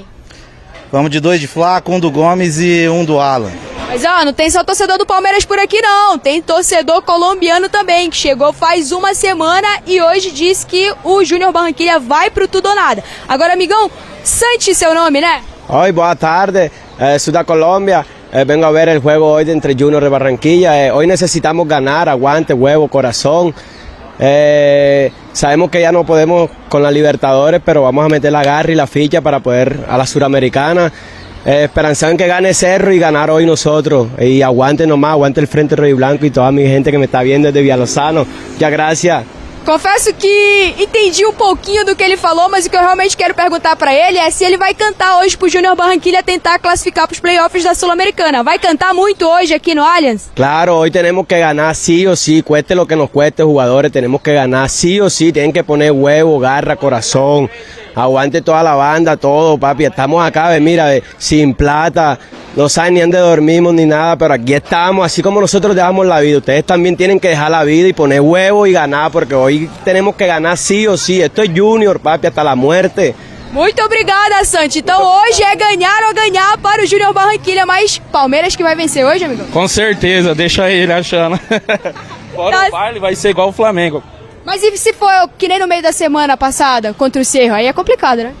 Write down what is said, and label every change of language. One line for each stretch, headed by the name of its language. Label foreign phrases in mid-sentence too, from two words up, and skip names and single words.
Portuguese: Vamos de 2 de Flaco, 1 do Gomes e 1 do Alan. Mas ó, não tem só torcedor do Palmeiras por aqui não, tem torcedor colombiano também, que chegou faz uma semana e hoje disse que o Júnior Barranquilla vai pro tudo ou nada. Agora, amigão, Santi seu nome, né? Oi, boa tarde, sou da Colômbia.
Spanish: Vengo a ver el juego hoy entre Junior y Barranquilla. Hoy necesitamos ganar, aguante, huevo, corazón. Sabemos que ya no podemos con la Libertadores, pero vamos a meter la garra y la ficha para poder a la Suramericana. Esperanzado en que gane Cerro y ganar hoy nosotros. Y aguante nomás, aguante el Frente Rojo y Blanco y toda mi gente que me está viendo desde Villalozano. Muchas gracias.
Portuguese: Confesso que entendi um pouquinho do que ele falou, mas o que eu realmente quero perguntar pra ele é se ele vai cantar hoje pro Júnior Barranquilla tentar classificar pros playoffs da Sul-Americana. Vai cantar muito hoje aqui no Allianz?
Spanish: Claro, hoy tenemos que ganar sí o sí, cueste lo que nos cueste, jugadores, tenemos que ganar sí o sí, tienen que poner huevo, garra, corazón, aguante toda la banda, todo, papi, estamos acá, mira, sin plata, no saben ni dónde dormimos ni nada, pero aquí estamos, así como nosotros dejamos la vida, ustedes también tienen que dejar la vida y poner huevo y ganar, porque hoy tenemos que ganar sí o sí, esto es Junior, papi, hasta la muerte.
Portuguese: Muito obrigada, Santi. Então hoje é ganhar ou ganhar para o Júnior Barranquilla, mas Palmeiras que vai vencer hoje, amigo? Com certeza, deixa ele achando. Fora o baile vai ser igual o Flamengo. Mas e se for que nem no meio da semana passada contra o Cerro, aí é complicado, né?